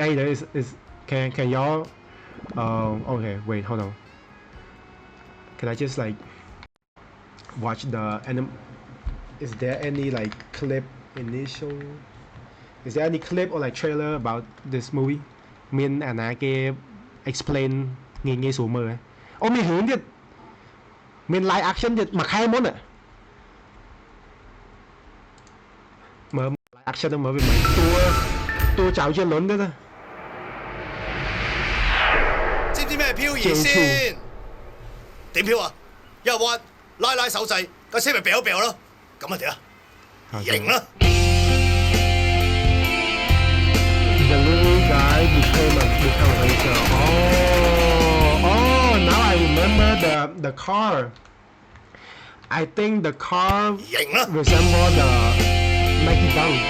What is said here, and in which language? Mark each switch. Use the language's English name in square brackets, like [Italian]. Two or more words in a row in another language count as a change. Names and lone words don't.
[English] there is can y'all okay wait hold on can I just like watch the anime is there any like clip initial is there any clip or like trailer about this movie [Khmer] មានអាណាគេ explain ងាយស្រួលមើលអូមានរឿងទៀតមាន live action ទៀតមួយខែមុនមើល [English] live action [Khmer] ទៅមើលវាមិនតួចៅជាលុនទៀត [Cantonese] 咩漂移先？點漂啊？一屈拉拉手掣，架車咪掉掉咯。咁啊點啊？型啦！ [English] Delivery guy become a racer. Oh, now I remember the car. I think the car resemble the Nike Dunk.